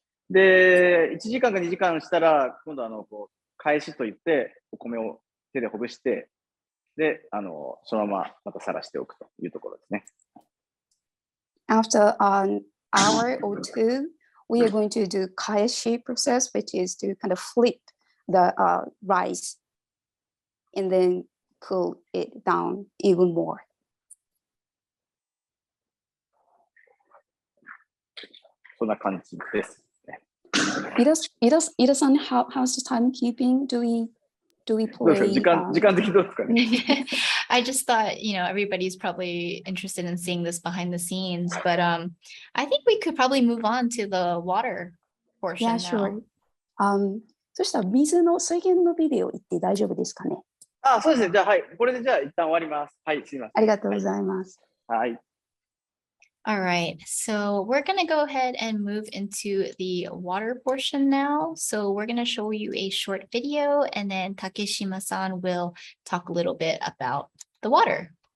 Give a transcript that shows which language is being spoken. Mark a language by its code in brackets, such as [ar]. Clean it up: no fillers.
[ja] で、1時間か2時間したら、今度こう、返しといって、お米を手でほぐして、で、そのまままたさらしておくというところですね。 [en] After an hour or two, we are going to do kaeshi process, which is to kind of flip the rice and then cool it down even more. [ja] そんな感じですね。 [en] Ida-san, how's the timekeeping? Do we play? [ja] 時間的どうですかね。 [en] I just thought, everybody's probably interested in seeing this behind the scenes, but I think we could probably move on to the water portion Yeah, now. sure. [ja] そしたら水の水源のビデオ行って大丈夫ですかね。そうですね。じゃあ、はい。これでじゃあ、一旦終わります。はい、すいません。ありがとうございます。はい。 [en] All right, so we're going to go ahead and move into the water portion now. So we're going to show you a short video and then Takeshima-san will talk a little bit about the water.